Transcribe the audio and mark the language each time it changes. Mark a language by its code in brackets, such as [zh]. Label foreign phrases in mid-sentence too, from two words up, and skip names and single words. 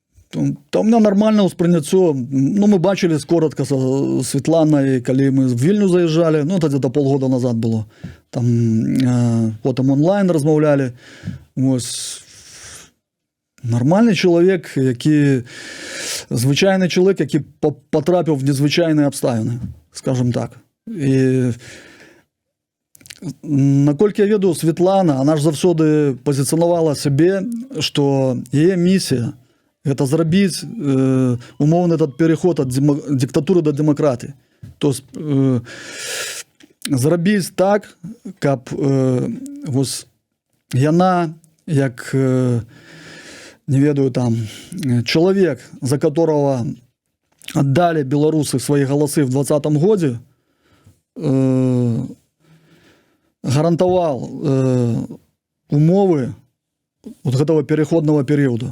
[be] Та [ru] у меня [be] нормальне ўспрыняццё. [ru] Ну, мы бачились коротко со Светланай, калі мы в Вільню заезжали, ну, это где-то полгода назад было. [be] Там потым онлайн размаўлялі. Вось. Нормальный чалавек, які звычайны чалавек, які потрапіў в незвычайныя абставіны, скажем так. І наколькі я ведаю, Светлана, она ж заўсёды пазіцыянавала сябе, што яе місія это зрабіць умоўны [ru] этот переход [be] ад диктатуры до дэмакратыі. То есть зрабіць так, каб вось яна, як не ведаю там, чалавек, [ru] за которого [be] аддалі беларусы свае галасы в 2020 годзе, гарантаваў умовы вот гэтага переходного перыяду.